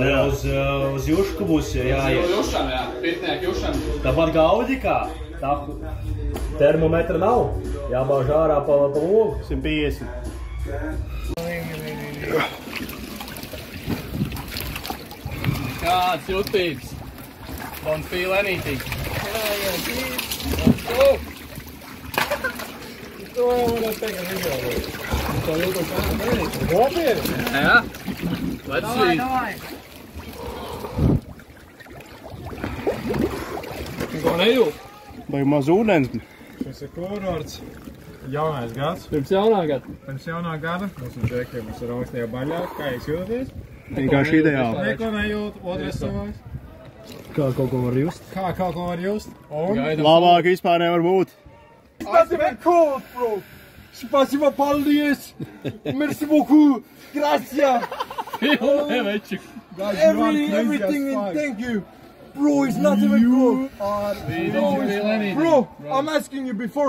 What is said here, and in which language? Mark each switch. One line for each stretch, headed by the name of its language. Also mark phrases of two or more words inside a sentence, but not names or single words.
Latvian: nerāda. Uz jušku būs jāiet. Uz jušanu, jā. Pirtnieku jušanu. Tāpat kā Audikā. Tā termometra nav. Jābāž ārā pa logu. 150. Kāds jutības?
English: Don't feel anything. Let's go!
Latvian: To jau varētu teikt, ka video. To jūtu kā nopietni. Jā.
English: Let's see.
Latvian: Ko nejūt? Vai maz ūdens? Šis ir kurorts. Jaunais gads. Pirms jaunā gada. Pirms jaunā gada. Mums ir džekiem, mums ir augstajā baļā. Kā jūs jūties? Vienkārši ideāli. Neko nejūt, otrais cilvēks. Kā kaut ko var just? Kā kaut ko var just? Un? Labāk vispār nevar būt.
English: That's very cool, bro. Спасибо, paldies.
French: Merci beaucoup.
English: Gracias. Everything, thank you. Bro, it's not even cool. Bro, I'm asking you before.